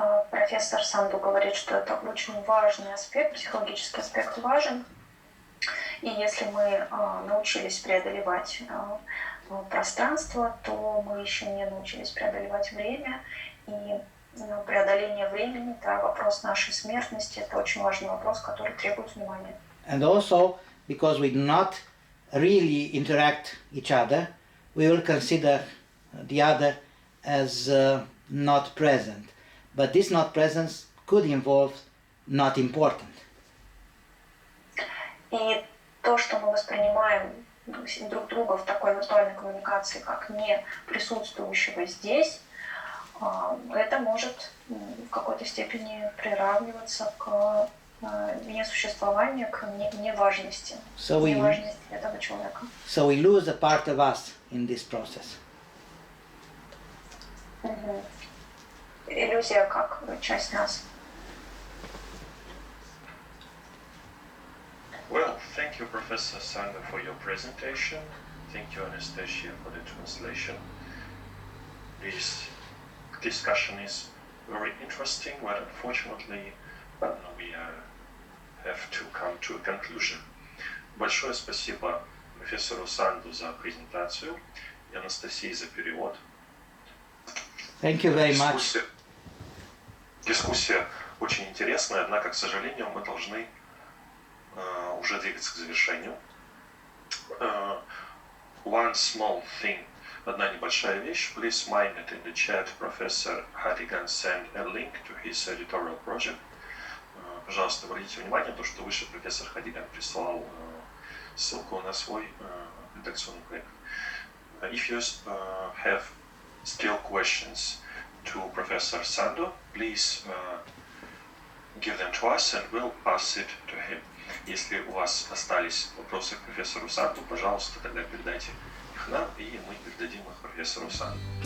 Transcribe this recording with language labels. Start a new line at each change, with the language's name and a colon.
Russian: Профессор Санду говорит, что это очень важный аспект, психологический аспект важен. И если мы научились преодолевать пространство, то мы еще не научились преодолевать время. И преодоление времени, это вопрос нашей смертности, это очень важный вопрос, который требует внимания.
English: And also, because we do not really interact each other, we will consider the other as not present. But this not presence could involve not important.
Russian: И то, что мы воспринимаем друг друга в такой виртуальной коммуникации, как не присутствующего здесь, это может в какой-то степени приравниваться к несуществованию, к неважности, неважности этого человека.
English: So we lose a part of us in this process.
Russian: Иллюзия как часть нас.
English: Well, thank you, Professor Sandu, for your presentation. Thank you, Anastasia, for the translation. This discussion is very interesting, but unfortunately, we have to come to a conclusion.
Russian: Большое спасибо профессору Санду за презентацию и Анастасии за перевод.
English: Thank you very much.
Russian: Дискуссия очень интересная, однако, к сожалению, мы должны уже двигаться к завершению.
English: One small thing,
Russian: одна небольшая вещь.
English: Please mind that in the chat Professor Hartigan sent a link to his editorial project.
Russian: пожалуйста, обратите внимание на то, что выше профессор Хадилян прислал ссылку на свой редакционный проект.
English: If you have still questions to Professor Sandu, please give them to us and we'll pass it to him.
Russian: Если у вас остались вопросы к профессору Санду, пожалуйста, тогда передайте их нам, и мы передадим их профессору Санду.